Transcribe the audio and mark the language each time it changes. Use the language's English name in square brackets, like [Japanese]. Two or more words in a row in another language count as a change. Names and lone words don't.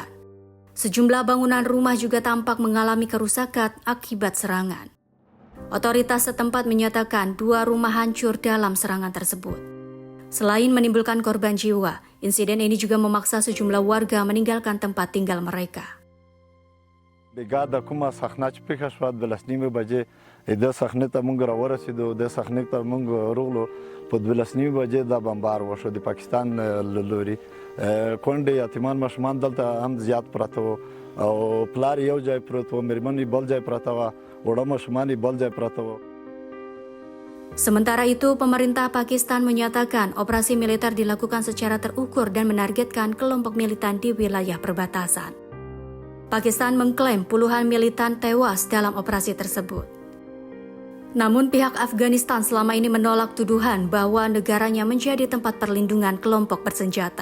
[Indonesian] Sejumlah bangunan rumah juga tampak mengalami kerusakan akibat serangan. Otoritas setempat menyatakan 2 rumah hancur dalam serangan tersebut. Selain menimbulkan korban jiwa, insiden ini juga memaksa sejumlah warga meninggalkan tempat tinggal mereka. [Pashto] Brigada کومه صحنه چې پیښه شوه 12:30 بجې د صحنې ته موږ راورسېدو د صحنې ته موږ ورغلو په 12:30 بجې دا بمبار وشو د پاکستان له لوري کونډې یتیمان ماشومان دلته هم زیات پراته وو او پلار یو ځای پروت و مېرمن بل ځای پراته وه وړه ماشومان بل ځای پراته وو. [Indonesian] Sementara itu, pemerintah Pakistan menyatakan operasi militer dilakukan secara terukur dan menargetkan kelompok militan di wilayah perbatasan. Pakistan mengklaim puluhan militan tewas dalam operasi tersebut. Namun pihak Afghanistan selama ini menolak tuduhan bahwa negaranya menjadi tempat perlindungan kelompok bersenjata.